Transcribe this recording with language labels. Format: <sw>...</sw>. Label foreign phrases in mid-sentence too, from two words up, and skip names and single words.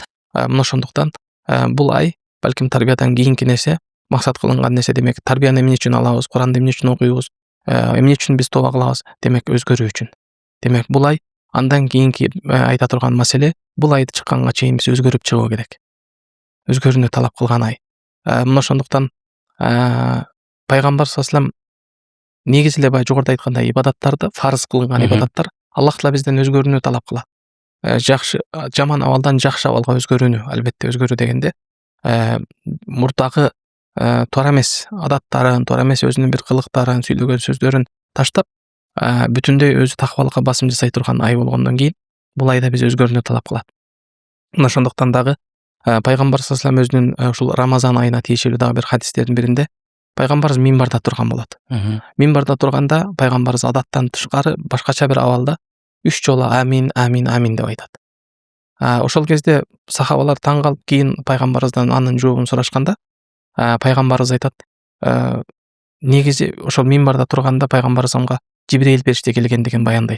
<ky>Мына ошондуктан бул ай балким тарбиядан кийинки нерсе, максат кылынган нерсе, демек тарбияны эмне үчүн алабыз, Куранды эмне үчүн окуйбуз, эмне үчүн биз тоба кылабыз, демек өзгөрүү үчүн. Демек бул ай андан кийинки айта турган маселе, бул айды чыкканга чейин биз өзгөрүп чыгуу керек. Өзгөрүүнү талап кылган ай. Мына ошондуктан пайгамбар</ky> <ar>صلى الله عليه وسلم</ar> <ky>негизи эле баягы жогоруда айткандай ибадаттарды, фарыз кылынган ибадаттар Аллах Таала бизден өзгөрүүнү талап кылат. Жакшы, жаман абалдан жакшы абалга өзгөрүүнү, албетте өзгөрүү дегенде мурдагы туура эмес адаттарын, туура эмес өзүнүн бир кылыктарын, сүйлөгөн сөздөрүн таштап, бүтүндөй өзү такыбалыкка басым жасай турган ай болгондон кийин бул айда биз өзгөрүүнү талап кылат. Мына ошондуктан дагы пайгамбар</ky> <ar>صلى الله عليه وسلم</ar> <ky>өзүнүн ушул Рамазан айына тиешелүү дагы бир хадистердин биринде пайгамбарыбыз минбарда турган болот. Минбарда турганда пайгамбарыбыз адаттан тышкары башкача бир абалда 3 жолу амин, амин, амин деп айтат. Ошол кезде сахабалар таң калып, кийин пайгамбарыбыздан анын жообун сурашканда, пайгамбарыбыз айтат, негизи ошол минбарда турганда пайгамбарыбызга Жибрейил периште келген деген баяндайт.</ky>